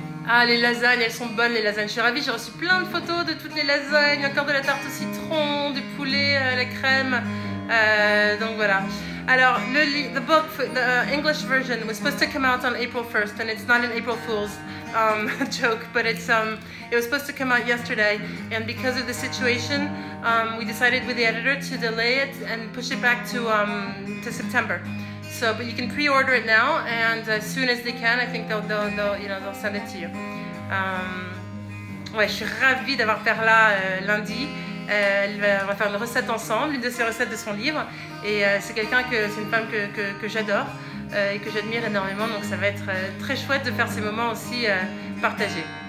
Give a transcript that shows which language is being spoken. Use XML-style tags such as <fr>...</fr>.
<fr>Ah, les lasagnes, elles sont bonnes, les lasagnes. Je suis ravie, j'ai reçu plein de photos de toutes les lasagnes, encore de la tarte au citron, du poulet à la crème. Donc voilà.</fr> <en>Alors, the book, the English version was supposed to come out on April 1st, and it's not an April Fool's joke, but it was supposed to come out yesterday, and because of the situation, we decided with the editor to delay it and push it back to September. So, but you can pre-order it now, and as soon as they can, I think they'll send it to you.</en> <fr>Ouais, je suis ravie d'avoir Perla lundi. On va faire une recette ensemble, une de ses recettes de son livre. Et c'est une femme que j'adore et que j'admire énormément. Donc ça va être très chouette de faire ces moments aussi partagés.</fr>